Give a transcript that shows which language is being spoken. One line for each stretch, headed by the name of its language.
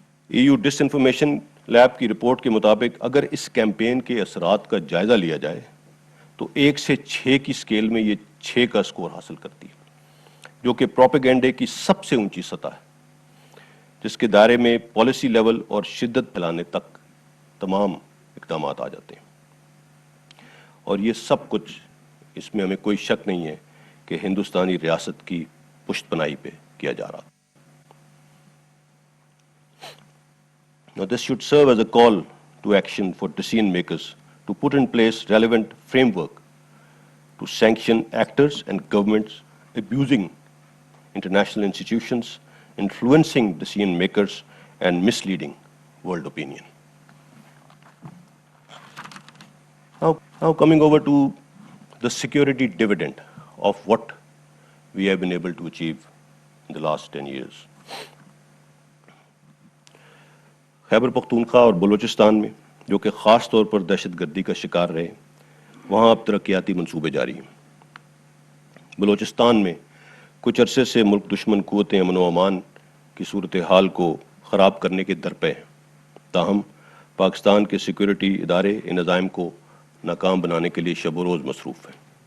Urdu: EU ڈس information lab کی report کے مطابق اگر اس کیمپین کے اثرات کا جائزہ لیا جائے تو 1 سے 6 کی سکیل میں یہ 6 کا سکور حاصل کرتی ہے، جو کہ پروپیگنڈے کی سب سے اونچی سطح ہے، جس کے دائرے میں پالیسی لیول اور شدت پھیلانے تک تمام اقدامات آ جاتے ہیں۔ اور یہ سب کچھ اس میں ہمیں کوئی شک نہیں ہے کہ ہندوستانی ریاست کی پشت پناہی پہ کیا جا رہا.
English: Now this should serve as a call to action for decision makers to put in place relevant framework to sanction actors and governments abusing international institutions, influencing decision makers, and misleading world opinion. Now coming over to the security dividend of what we have been able to achieve in the last 10 years.
Urdu: Khyber Pakhtunkhwa اور بلوچستان میں جو کہ خاص طور پر دہشت گردی کا شکار رہے، وہاں اب ترقیاتی منصوبے جاری ہیں. بلوچستان میں کچھ عرصے سے ملک دشمن قوتیں امن و امان کی صورتحال کو خراب کرنے کے درپے ہیں، تاہم پاکستان کے سیکورٹی ادارے ان عزائم کو ناکام بنانے کے لیے شب و روز مصروف ہیں.